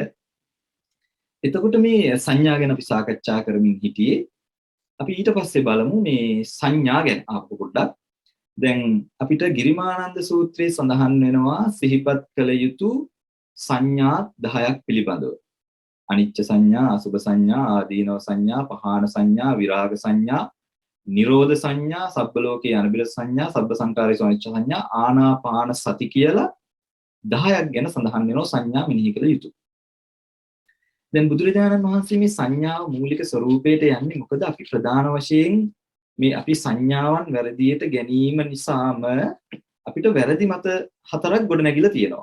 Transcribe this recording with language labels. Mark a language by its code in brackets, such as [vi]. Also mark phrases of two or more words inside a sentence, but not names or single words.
[si] එතකොට මේ සංඥා ගැන අපි සාකච්ඡා කරමින් හිටියේ. අපි ඊට පස්සේ බලමු මේ සංඥා ගැන ආපහු පොඩ්ඩක්. දැන් අපිට ගිරිමානන්ද සූත්‍රයේ සඳහන් වෙනවා සිහිපත් කළ යුතු සංඥා 10ක් පිළිබඳව. [pi] අනිච්ච සංඥා, අසුභ සංඥා, ආදීනව සංඥා, පහාන සංඥා, විරාග සංඥා, නිරෝධ සංඥා, සබ්බ ලෝකේ අනිබිල සංඥා, සබ්බ සංකාරයේ අනිච්ච සංඥා, ආනාපාන සති [si] කියලා 10ක් ගැන සඳහන් වෙනවා සංඥා මෙනෙහි කළ යුතු. දැන් බුදුරජාණන් වහන්සේ මේ සංඥාව මූලික ස්වરૂපයට යන්නේ මොකද? අපි ප්‍රධාන වශයෙන් මේ අපි සංඥාවන් වැරදියට ගැනීම නිසාම අපිට වැරදි මත හතරක් ගොඩනැගිලා තියෙනවා.